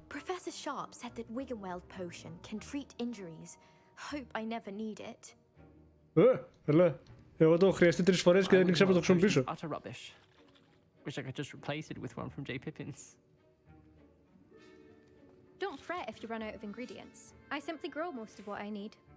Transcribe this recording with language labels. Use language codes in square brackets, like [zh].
[en] Professor Sharp said that Wiggenweld potion can treat injuries. Hope I never need it. [el] Έλα. Εγώ το έχω χρειαστεί 3 φορές και δεν ήξερα να το χρησιμοποιήσω. [en] Utter rubbish. Wish I could just replace it with one from J. Pippin's. Don't fret if you run out of ingredients. I simply grow most of what I need.